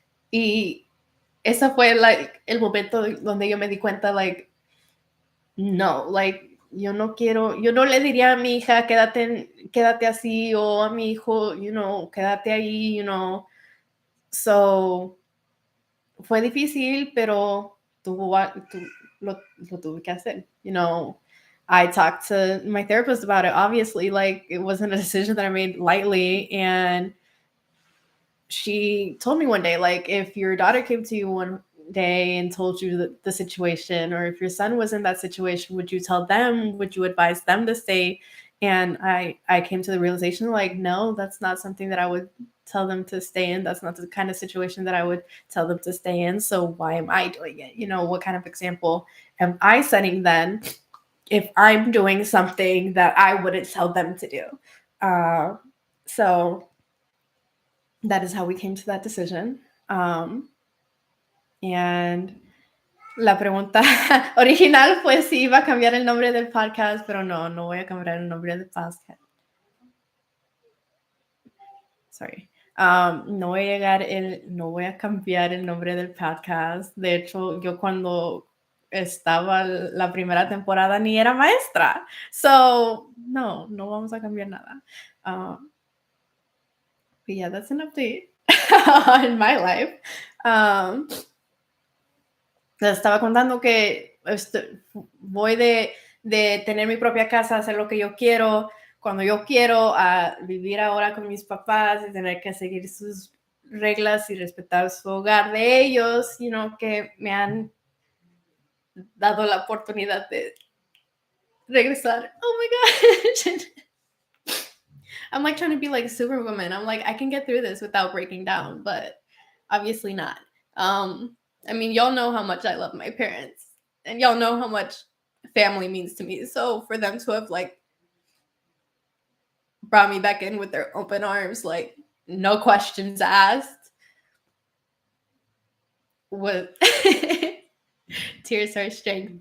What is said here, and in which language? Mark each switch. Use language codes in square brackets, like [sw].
[es] Y ese fue el momento donde yo me di cuenta, no, yo no le diría a mi hija, quédate así, o a mi hijo, quédate ahí, So fue difícil, pero lo tuve que hacer. [en] I talked to my therapist about it. Obviously, like, it wasn't a decision that I made lightly. And she told me one day, like, if your daughter came to you one day and told you the situation, or if your son was in that situation, would you tell them? Would you advise them to stay? And I came to the realization, like, no, that's not something that I would tell them to stay in. That's not the kind of situation that I would tell them to stay in. So why am I doing it? What kind of example am I setting then if I'm doing something that I wouldn't tell them to do? So that is how we came to that decision. [es] And la pregunta original fue si iba a cambiar el nombre del podcast, pero no voy a cambiar el nombre del podcast. Sorry. No voy a cambiar el nombre del podcast. De hecho, yo cuando estaba la primera temporada ni era maestra. So, no vamos a cambiar nada. [en] But yeah, that's an update in my life. [es] Les estaba contando que voy de tener mi propia casa, hacer lo que yo quiero, cuando yo quiero, a vivir ahora con mis papás y tener que seguir sus reglas y respetar su hogar de ellos, que me han dado la oportunidad de regresar. [en] Oh my gosh. I'm like trying to be like Superwoman. I'm like, I can get through this without breaking down, but obviously not. I mean, y'all know how much I love my parents, and y'all know how much family means to me. So for them to have like brought me back in with their open arms, like no questions asked, was tears are strength.